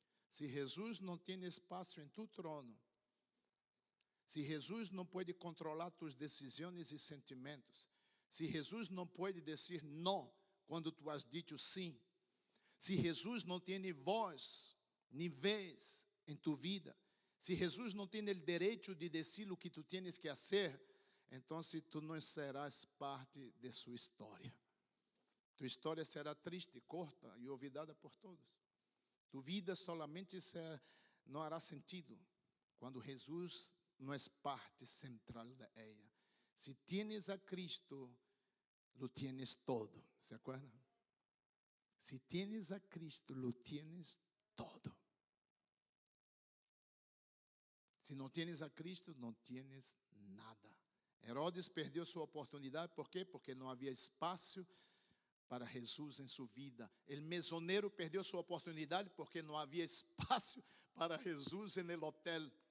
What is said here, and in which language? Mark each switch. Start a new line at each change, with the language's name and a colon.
Portuguese: Se Jesus não tem espaço em tu trono, se Jesus não pode controlar tus decisões e sentimentos, se Jesus não pode dizer não quando tu
Spanish: has dicho
Portuguese: sim, se Jesus não tem voz nem vez em tu vida, se Jesus não tem o direito de dizer o que tu
Spanish: tienes que
Portuguese: fazer, então tu não serás parte de sua história. Tu história será triste, corta e
Spanish: olvidada
Portuguese: por todos.
Spanish: Tu vida solamente
Portuguese: não
Spanish: hará sentido quando Jesus não é parte central de ella. Si tienes a Cristo, lo tienes todo. ¿Se acuerdan? Si tienes a Cristo, lo tienes todo.
Portuguese: Se não
Spanish: tienes a Cristo,
Portuguese: não tienes nada. Herodes perdeu sua oportunidade, por quê? Porque não havia espaço para Jesus em sua vida.
Spanish: El mesonero
Portuguese: perdeu sua oportunidade porque não havia espaço para Jesus no hotel.